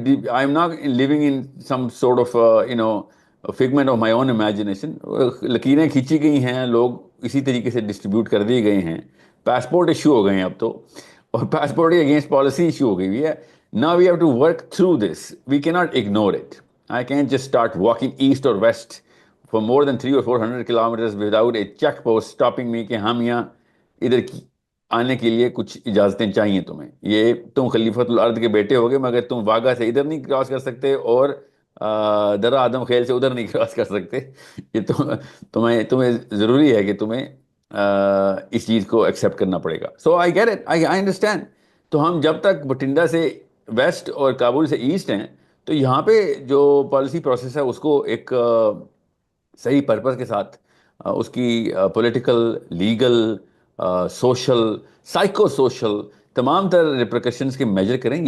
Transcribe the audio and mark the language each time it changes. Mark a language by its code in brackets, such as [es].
[en] I am not living in some sort of figment of my own imagination. [ur] لکیریں کھینچی گئی ہیں, لوگ اسی طریقے سے ڈسٹریبیوٹ کر دیے گئے ہیں. پاسپورٹ ایشو ہو گئے ہیں اب تو, اور پاسپورٹ اگینسٹ پالیسی ایشو ہو گئی ہوئی ہے. [en] Now we have to work through this. We cannot ignore it. I can't just start walking east or west for more than 300 or 400 kilometers without a check post stopping me [ur] کہ ہم یہاں ادھر آنے کے لیے کچھ اجازتیں چاہیے تمہیں. یہ تم خلیفۃ الارض کے بیٹے ہوگے مگر تم واگا سے ادھر نہیں کراس کر سکتے اور درہ آدم خیل سے ادھر نہیں کراس کر سکتے. یہ تمہیں ضروری ہے کہ تمہیں اس چیز کو ایکسیپٹ کرنا پڑے گا. [en] So I get it, I understand. [ur] تو ہم جب تک بٹھنڈا سے ویسٹ اور کابل سے ایسٹ ہیں تو یہاں پہ جو پالیسی پروسیس ہے اس کو ایک صحیح پرپز کے ساتھ اس کی political, legal, social, psycho social تمام تر ریپریکشنز کے میجر کریں.